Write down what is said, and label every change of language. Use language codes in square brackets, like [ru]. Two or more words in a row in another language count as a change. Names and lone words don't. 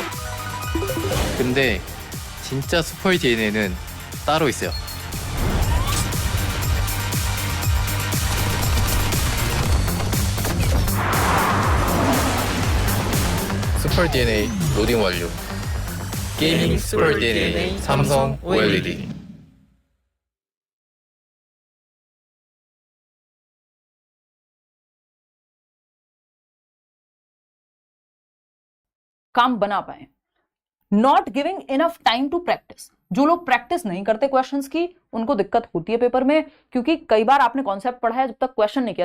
[ko] 근데 진짜 [en] super DNA [ko] 는 따로 있어요. [en] super DNA loading [ko] 완료. [en] gaming super DNA Samsung OLED. [hi] काम बना पाए। [en] not giving enough time to practice. [hi] जो लोग प्रैक्टिस नहीं करते क्वेश्चंस की, उनको दिक्कत होती है पेपर में, क्योंकि कई बार आपने कॉन्सेप्ट पढ़ा है जब तक क्वेश्चन नहीं किया।